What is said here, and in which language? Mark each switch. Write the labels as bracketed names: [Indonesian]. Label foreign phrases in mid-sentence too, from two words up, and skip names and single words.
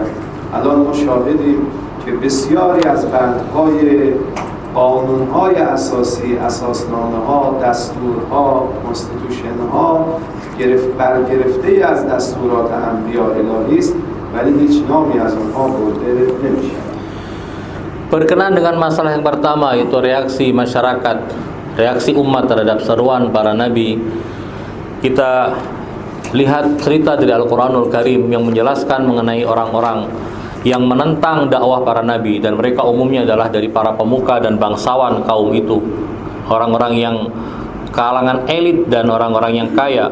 [Persian] الان ما شاهدیم که بسیاری از بندهای قانون‌های اساسی، اساسنامه‌ها، دستورها، کنستیتوشن‌ها برگرفته از دستورات انبیاء الهی است، ولی هیچ نامی از آنها برده نمی‌شود. [Indonesian] Berkenaan dengan masalah yang pertama, yaitu reaksi masyarakat, reaksi umat terhadap seruan para nabi, kita lihat cerita dari Al-Quranul Karim yang menjelaskan mengenai orang-orang yang menentang dakwah para nabi, dan mereka umumnya adalah dari para pemuka dan bangsawan kaum itu, orang-orang yang kalangan elit dan orang-orang yang kaya.